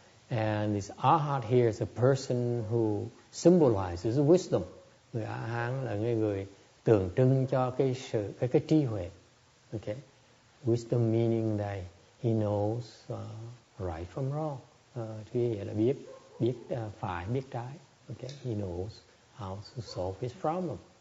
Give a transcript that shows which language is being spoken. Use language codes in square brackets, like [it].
[en] And this arhat here is a person who symbolizes wisdom. [vi] Người A-hán là người tượng trưng cho cái trí huệ. [en] Okay. Wisdom meaning that he knows right from wrong. [vi] Thì là biết phải, biết trái. [en] Okay. He knows how to solve his problem.